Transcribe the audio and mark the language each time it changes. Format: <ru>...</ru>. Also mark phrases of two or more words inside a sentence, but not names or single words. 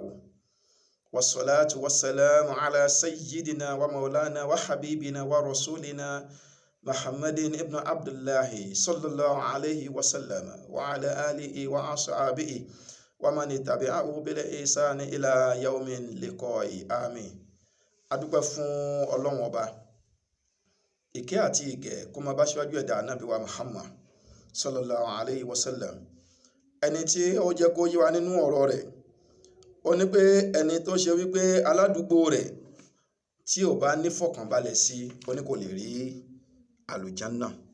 <ar>والصلاة والسلام على سيدنا ومولانا وحبيبنا ورسولنا محمد ابن عبد الله صلى الله عليه وسلم وعلى آله وأصحابه ومن تبعه بالإحسان إلى يوم اللقاء آمين.</ar> <yo>adúpẹ́ fún Ọlọ́run ọba, ìkẹ́ àti ìgẹ̀ kó máa bá ṣíwájú ẹ̀dá Ànábì wa Muhammad</yo> <ar>صلى الله عليه وسلم.</ar> <yo>Ẹni tí ó jẹ́ kó yé wa nínú ọ̀rọ̀ rẹ̀, ó ní pé ẹni tó ṣe wípé aládùúgbò rẹ̀ tí ò bá ní fọkànbalẹ̀ sí, ó ní kò lè rí àlùjánnà.</yo>